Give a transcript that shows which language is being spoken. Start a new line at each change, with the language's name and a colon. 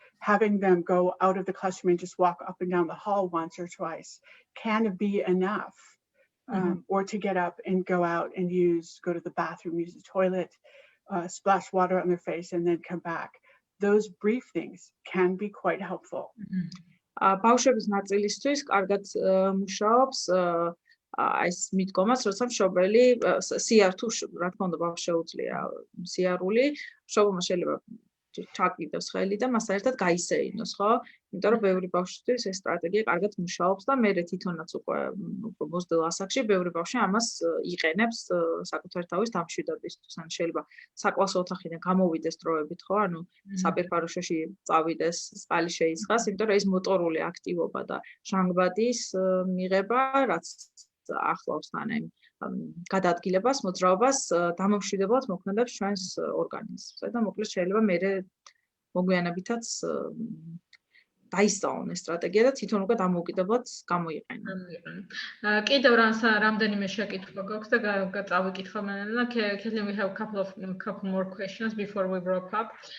English: having them go out of the classroom and just walk up and down the hall once or twice can be enough. Or to get up and go out and go to the bathroom, use the toilet, splash water on their face, and then come back. Those brief things can be quite helpful.
Georgian: ბავშვების ნაწილისთვის კარგად მუშაობს ეს მიდგომას, როცა მშობელი სიართუ, რა თქმა უნდა, ბავშვს შეუძლია სიარული, მშობელმა შეიძლება ჩაკიდოს ხელი და მას საერთოდ გაისეინოს, ხო? იმიტომ რომ ბევრი ბავშვისთვის ეს სტრატეგია კარგად მუშაობს და მე თვითონაც უკვე მოსდევ ასაკში ბევრი ბავშვი ამას იყენებს საკუთარი თავის დამშვიდებისთვის. ან შეიძლება საკლასო ოთახიდან გამოვიდეს დროებით, ხო? ანუ საპირფარეშოში წავიდეს, წყალი შეიწყას, იმიტომ რომ ეს მოტორული აქტივობა და ჟანგბადის მიღება, რაც ახლავს თან იმ გადაადგილებას, მოძრაობას, დამამშვიდებლად მოქმედებს ჩვენს ორგანიზმზე და მოკლედ შეიძლება მე მოგვიანებითაც დაისწავლონ ეს სტრატეგია და თვითონ უკვე დამოუკიდებლად გამოიყენონ. კიდევ რამდენიმე შეკითხვა გვაქვს და წავიკითხო მანამდე.
English: Can we have a couple more questions before we wrap up?